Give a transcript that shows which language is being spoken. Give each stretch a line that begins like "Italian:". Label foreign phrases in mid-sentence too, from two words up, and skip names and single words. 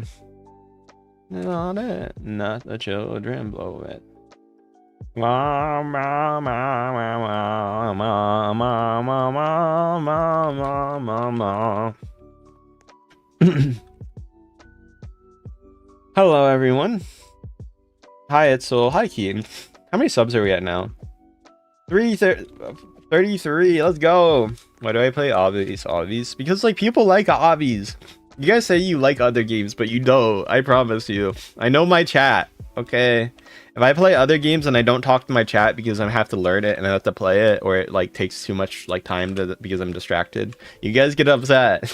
English: Not it. Not the children blow it. Ma ma ma ma ma ma ma ma ma ma ma ma. Hello, everyone. Hi, Itzel. Hi, Keen. How many subs are we at now? 33. Let's go. Why do I play obbies? Because like people like obbies. You guys say you like other games, but you don't. I promise you. I know my chat. Okay. If I play other games and I don't talk to my chat because I have to learn it and I have to play it, or it like takes too much like time because I'm distracted, you guys get upset.